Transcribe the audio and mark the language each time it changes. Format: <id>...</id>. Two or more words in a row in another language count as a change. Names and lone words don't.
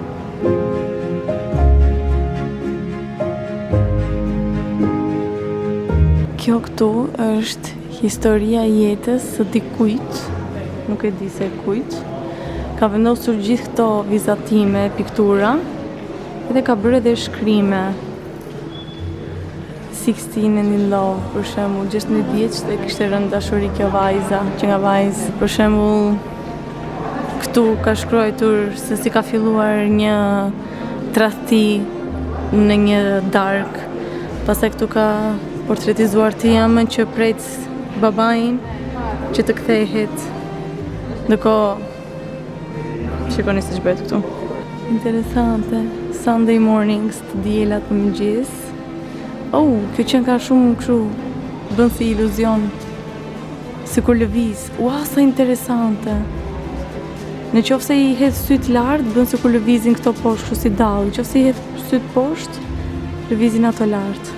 <sq>Kjo këtu është historia e jetës së dikujt, nuk e di se kujt. Ka vendosur gjithë këto vizatime, piktura, edhe ka bërë edhe shkrime.</sq> <en>16 and in love,</en> <sq>për shembull, 16 vjeç dhe kishte rënë dashuri kjo vajza, që nga vajzë, për shembull, këtu ka shkruar se si ka filluar një tradhti në një dark. Pastaj këtu ka portretizuar Tiamën që pret babain që të kthehet. Ndërkohë, shikoni se ç'bëhet këtu. Interesante.</sq> <en>Sunday mornings,</en> <sq>të diellat në mëngjes. Oh, kjo qenë ka shumë kështu, bën si iluzion, si kur lëviz. Ua, sa interesante. Në qoftë se i hedh syt lart, bën si kur lëvizin këto poshtë, kështu si dall. Në qoftë se i hedh syt poshtë, lëvizin ato lart.</sq>